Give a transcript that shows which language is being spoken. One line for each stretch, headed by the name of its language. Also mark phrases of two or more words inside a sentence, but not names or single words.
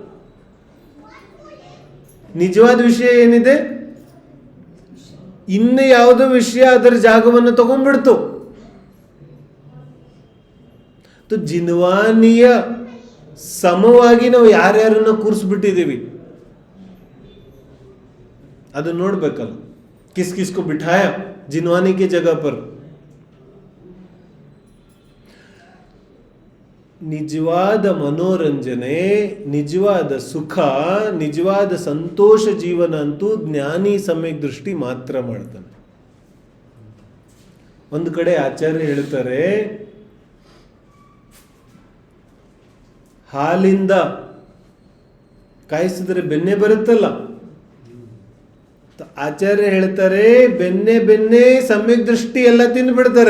Kannada: ನಿಜವಾದ ವಿಷಯ ಏನಿದೆ, ಇನ್ನು ಯಾವುದೋ ವಿಷಯ ಅದರ ಜಾಗವನ್ನು ತಗೊಂಡ್ಬಿಡ್ತು. ಜಿನ್ವಾನಿಯ ಸಮವಾಗಿ ನಾವು ಯಾರ್ಯಾರನ್ನ ಕೂರಿಸ್ಬಿಟ್ಟಿದ್ದೀವಿ ಅದನ್ನ ನೋಡ್ಬೇಕಲ್ಲ.
Hindi: किस किस को बिठाया जिनवानी की जगह पर.
Kannada: ನಿಜವಾದ ಮನೋರಂಜನೆ, ನಿಜವಾದ ಸುಖ, ನಿಜವಾದ ಸಂತೋಷ ಜೀವನ ಅಂತೂ ಜ್ಞಾನಿ ಸಮ್ಯಕ್ ದೃಷ್ಟಿ ಮಾತ್ರ ಮಾಡ್ತಾನೆ. ಒಂದು ಕಡೆ ಆಚಾರ್ಯ ಹೇಳ್ತಾರೆ, ಹಾಲಿಂದ ಕಾಯಿಸಿದ್ರೆ ಬೆಣ್ಣೆ ಬರುತ್ತಲ್ಲ, ಆಚಾರ್ಯ ಹೇಳ್ತಾರೆ ಬೆಣ್ಣೆ ಸಮ್ಯಕ್ ದೃಷ್ಟಿ ಎಲ್ಲ ತಿಂದು ಬಿಡ್ತಾರೆ.